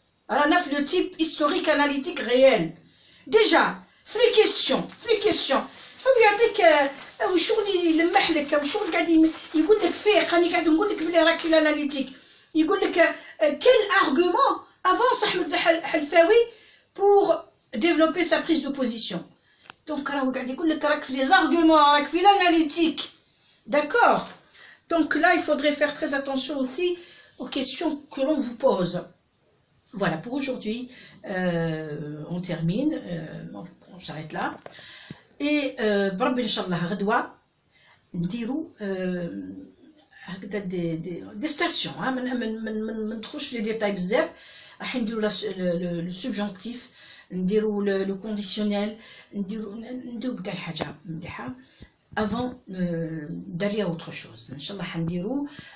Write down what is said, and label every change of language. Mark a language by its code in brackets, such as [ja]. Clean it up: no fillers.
[ar] رانا في لو تيب هيستوريك اناليتيك ريال ديجا في لي كيسيون هو يعطيك شغل يلمح لك او شغل قاعد يقول لك فيه راني قاعد نقول لك بلي راك في الاناليتيك يقول لك [fr] quel argument avance Ahmed Halfaoui pour développer sa prise de position. [ar] Donc راهو قاعد يقول لك راك في [fr] les arguments [ar] راك في l'analytique. [fr] D'accord. Donc là il faudrait faire très attention aussi aux questions que l'on vous pose. Voilà, pour aujourd'hui on termine, on s'arrête là. [ar] Et بربي ان شاء الله غدوه نديرو هكذا دي ستاسيون ما ندخلش في لي ديتاي بزاف راح نديرو لو سوبجونكتيف نديرو لو كونديسيونيل نديرو كاع الحاجه مليحه افون دالي اوتر شوز ان شاء الله حنديرو